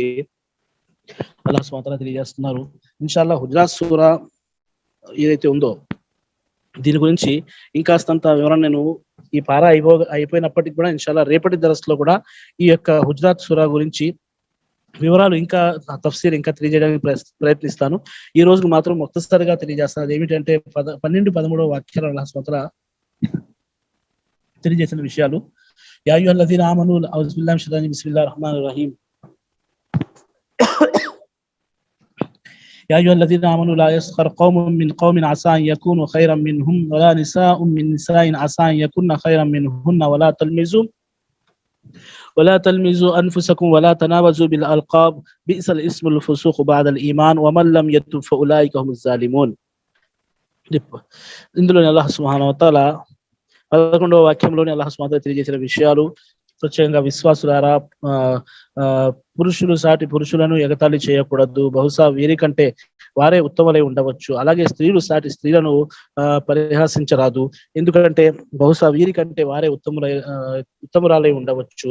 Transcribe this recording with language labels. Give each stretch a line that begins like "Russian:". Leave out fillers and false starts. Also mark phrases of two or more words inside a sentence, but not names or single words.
Telugu: అల్లాహ్
Arabic: సుబ్హానహు వ తఆలా
Telugu: తెలియజేస్తున్నారు. ఇన్షాల్లాహ్ హుజరాత్ సూరా ఏదైతే ఉందో దీని గురించి ఇంకాస్తంత వివరణ నేను ఈ పార అయిపోయినప్పటికీ కూడా ఇన్షాల్లాహ్ రేపటి దరస్లో కూడా ఈ యొక్క హుజరాత్ సూరా గురించి వివరాలు ఇంకా తఫ్సీర్ ఇంకా తెలియజేయడానికి ప్రయత్నిస్తాను. ఈ రోజు మాత్రం ముఖ్తసరిగా తెలియజేస్తాను. అది ఏమిటంటే 12-13 వాక్యాలు అల్లాహ్
Arabic: సుబ్హానహు వ తఆలా
Telugu: తెలియజేసిన విషయాలు.
Arabic: يا أيها الذين آمنوا أعوذ بالله من الشيطان الرجيم بسم الله الرحمن الرحيم. يا أيها الذين آمنوا لا يسخر قوم من قوم عسى أن يكونوا خيرا منهم ولا نساء من نساء عسى أن يكون خيرا منهن ولا تلمزوا ولا تلمزوا أنفسكم ولا تنابزوا بالألقاب بئس الاسم الفسوق بعد الإيمان ومن لم يتب فأولئك هم الظالمون.
Telugu: ఇందులో అల్లాహ్
Arabic: సుబ్హానహు వ తఆలా
Telugu: 11వ వాక్యంలోని అల్లాహ్
Arabic: సుబ్హానహు వ తఆలా
Telugu: తెలియజేసిన విషయాలు ప్రత్యేకంగా విశ్వాసులారా, పురుషులు సాటి పురుషులను ఎగతాళి చేయకూడదు, బహుశా వీరికంటే వారే ఉత్తములై ఉండవచ్చు. అలాగే స్త్రీలు సాటి స్త్రీలను పరిహాసించరాదు, ఎందుకంటే బహుశా వీరికంటే వారే ఉత్తమురాలై ఉండవచ్చు.